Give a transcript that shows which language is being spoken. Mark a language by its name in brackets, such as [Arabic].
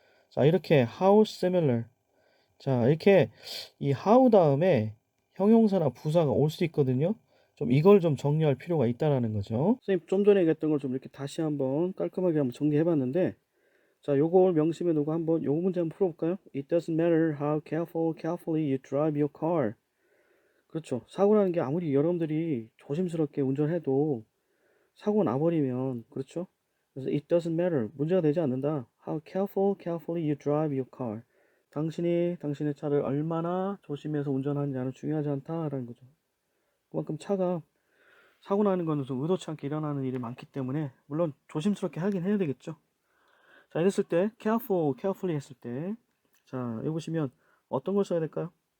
[Korean] 자, 이렇게 [English] how similar. [Korean] 자, 이렇게 이 how 다음에 형용사나 부사가 올 수 있거든요. 좀 이걸 좀 정리할 필요가 있다라는 거죠. 선생님 좀 전에 얘기했던 걸 좀 이렇게 다시 한번 깔끔하게 한번 정리해 봤는데, 자, 요걸 명심해 놓고 한번 요 문제 한번 풀어볼까요? [English] It doesn't matter how carefully you drive your car. [Korean] 그렇죠. 사고 나는 게 아무리 여러분들이 조심스럽게 운전해도 사고 나버리면, 그렇죠? 그래서 [English] it doesn't matter, [Korean] 문제가 되지 않는다. [English] How carefully you drive your car. [Korean] 당신이 당신의 차를 얼마나 조심해서 운전하느냐는 중요하지 않다라는 거죠. 그만큼 차가 사고 나는 거는 좀 의도치 않게 일어나는 일이 많기 때문에 물론 조심스럽게 하긴 해야 되겠죠. 자, 이랬을 때 carefully 했을 때, 자, 여기 보시면 어떤 걸 써야 될까요?